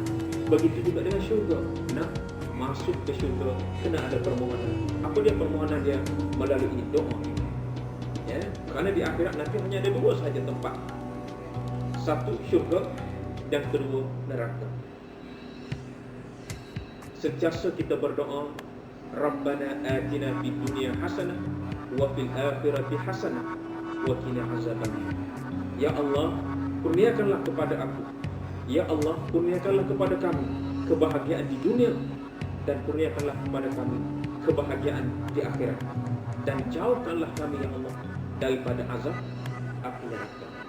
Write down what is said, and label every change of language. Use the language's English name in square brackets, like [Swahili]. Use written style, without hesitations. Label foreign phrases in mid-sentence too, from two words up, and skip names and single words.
[Malay] Begitu juga dengan syurga. Nak masuk ke syurga, kena ada permohonan. Apa dia permohonan dia? Melalui doa. Kerana di akhirat nanti hanya ada dua sahaja tempat. Satu syurga, dan kedua neraka. Sentiasa kita berdoa, [Arabic] ربنا آتنا في الدنيا حسنة وفي الآخرة حسنة وقنا عذاب النار. يا الله, [Malay] kurniakanlah kepada aku. [Arabic] يا الله, [Malay] kurniakanlah kepada kami kebahagiaan di dunia, dan kurniakanlah kepada kami kebahagiaan di akhirat, dan jauhkanlah kami [Arabic] يا الله [Malay] daripada azab api neraka.